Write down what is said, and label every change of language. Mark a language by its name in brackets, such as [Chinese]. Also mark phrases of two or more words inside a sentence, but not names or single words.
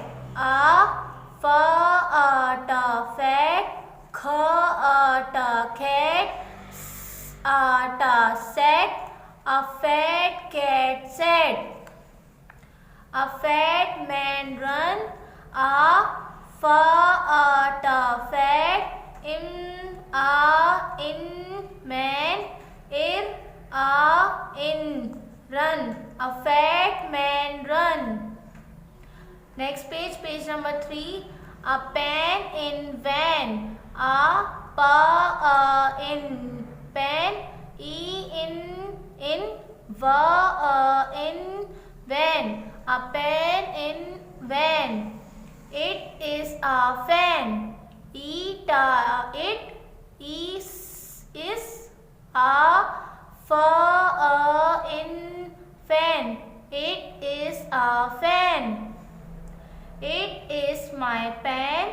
[English] A, fa, ta, fat, kha, ta, cat, ta, sat. A fat cat sat. A fat man run. A, fa, ta, fat, in, man, in, run. A fat man run. Next page, page number 3. A pan in van. A, pa, in, pan, e, in, va, in, van. A pan in van. It is a fan. It is a fa, in, fan. It is a fan. It is my pen.